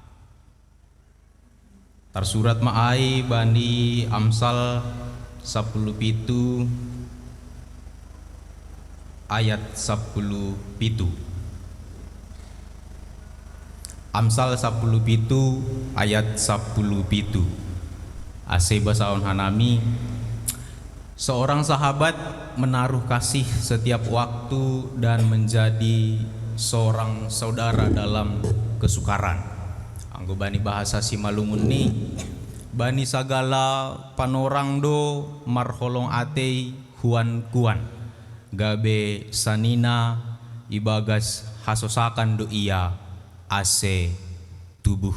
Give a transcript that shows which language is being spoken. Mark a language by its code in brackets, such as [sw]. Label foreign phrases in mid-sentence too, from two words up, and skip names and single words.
[id] tersurat maay bani Amsal 17 ayat 17. Amsal 17 ayat 17. [bts] Ase basaon hanami, [id] seorang sahabat menaruh kasih setiap waktu dan menjadi seorang saudara dalam kesukaran. [bts] Anggo bani bahasa Simalungun ni bani sagala panorang do marholong atei huan kuan gabe sanina ibagas hasosakan do iya ase tubuh.